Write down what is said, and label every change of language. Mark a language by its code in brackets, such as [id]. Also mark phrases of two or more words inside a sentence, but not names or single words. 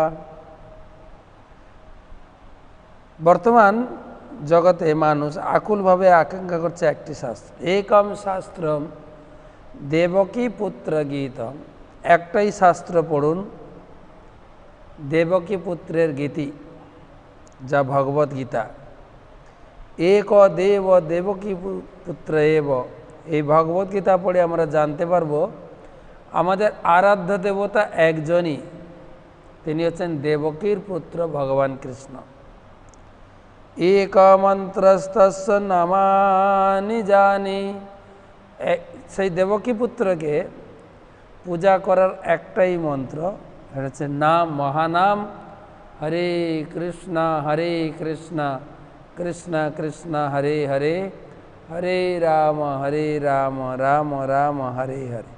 [bn] বর্তমান জগতে মানুষ আকুল ভাবে আকাঙ্ক্ষা करছে একটি শাস্ত্র। [sa] एकम शास्त्रम देवकी पुत्र गीतम। [bn] একটাই শাস্ত্র পড়ুন, দেবকী পুত্রের গীতি যা भगवत गीता। [sa] एक देव देवकी पुत्र एव। [bn] এই ভগবত গীতা পড়ে আমরা জানতে পারবো আমাদের আরাধ্য দেবতা একজনই, তিনি হচ্ছেন দেবকীর পুত্র ভগবান কৃষ্ণ। [sa] एक मंत्रस्तस्य नामानि जानि। [bn] সেই দেবকী পুত্রকে পূজা করার একটাই মন্ত্র, এটা হচ্ছে নাম, মহানাম হরে কৃষ্ণ কৃষ্ণ কৃষ্ণ হরে হরে হরে রাম রাম রাম হরে হরে।